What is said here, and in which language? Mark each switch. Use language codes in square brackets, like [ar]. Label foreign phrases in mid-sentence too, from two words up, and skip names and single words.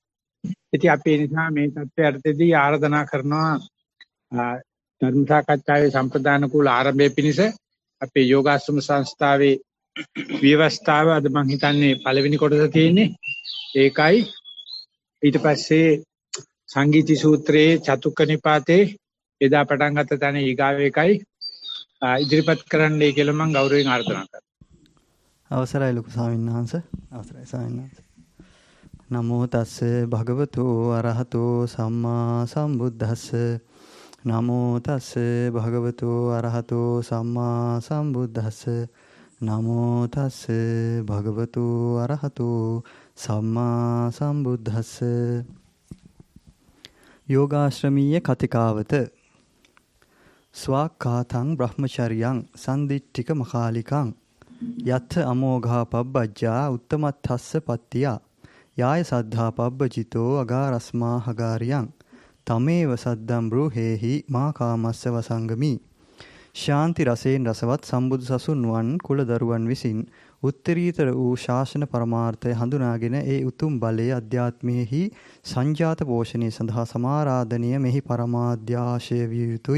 [si] ඉතින් අපි ඒ නිසා මේ තත්ත්වයටදී ආරාධනා කරනවා ධර්ම සාකච්ඡාවේ සම්ප්‍රදාන කුල ආරම්භයේ පිණිස අපේ යෝගාශ්‍රම සංස්ථාවේ ව්‍යවස්ථාව අද මම හිතන්නේ පළවෙනි කොටස තියෙන්නේ. ඒකයි ඊට පස්සේ සංගීති සූත්‍රයේ චතුක්ක නිපාතේ එදා පටන් ගත්ත තැන ඊගාව එකයි ඉදිරිපත් කරන්නයි කියලා මම ගෞරවයෙන් ආරාධනා කරනවා. අවසරයි ලොකු ස්වාමීන් වහන්සේ. අවසරයි ස්වාමීන් වහන්සේ. [pi] නමෝ තස්ස භගවතු අරහතෝ සම්මා සම්බුද්දස්ස. නමෝ තස්ස භගවතු අරහතෝ සම්මා සම්බුද්දස්ස. නමෝ තස්ස භගවතු අරහතෝ සම්මා සම්බුද්දස්ස. යෝගාශ්‍රමීය කතිකාවත ස්වාක්ඛාතං බ්‍රහ්මචර්යං සම්දිට්ඨික මකාලිකං යත්ථ අමෝඝා පබ්බජ්ජා උත්තමත්ථස්ස පත්තියා යාය සද්ධා පබ්බජිතෝ අගාරස්මා හගාරියං තමේව සද්දම් බ්‍රූහෙහි මා කාමස්ස වසංගමි. [si] ශාන්ති රසයෙන් රසවත් සම්බුදු සසුන් වන් කුල දරුවන් විසින් උත්තරීතර වූ ශාසන පරමාර්ථය හඳුනාගෙන ඒ උතුම් බලයේ අධ්‍යාත්මයේහි සංජාත පෝෂණය සඳහා සමාරාධනීය මෙහි පරමාධ්‍යාශය විය යුතුය.